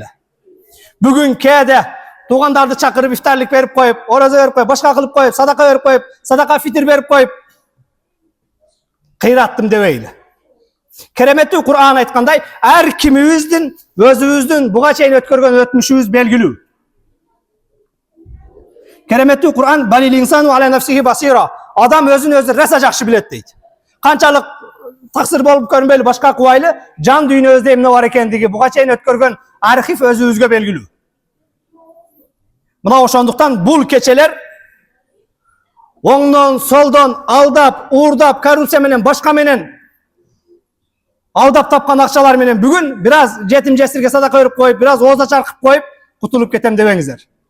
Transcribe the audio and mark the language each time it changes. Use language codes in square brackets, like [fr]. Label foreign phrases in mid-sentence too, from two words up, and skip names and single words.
[ky] Бүгүн кээде туугандарды чакырып ифтарлык берип коюп, орозо берип коюп, башка кылып коюп, садака берип коюп, садака фитир берип коюп, кыйраттым дебейли. Кереметтүү Кур'ан айткандай, ар кимибиздин өзүбүздүн буга чейин өткөргөн өтмүшүбүз белгилүү. [ar] Кереметтүү Кур'ан بل الإنسان على نفسه بصيرة. [ky] Адам өзүн өзү раса жакшы билет дейт. Канчалык таксыр болуп көрүнбөйлү, башка кубайлы, жан дүйнөбүздө эмне бар экендиги буга чейин өткөргөн архив өзүбүзгө белгилүү. Мына ошондуктан бул кечелер оңдон, солдон алдап, уурдап, коррупция менен, башка менен алдап тапкан акчалар менен бүгүн бир аз жетим жесирге садака берип коюп, бир аз ооза чаркып коюп, кутулуп кетем дебеңиздер.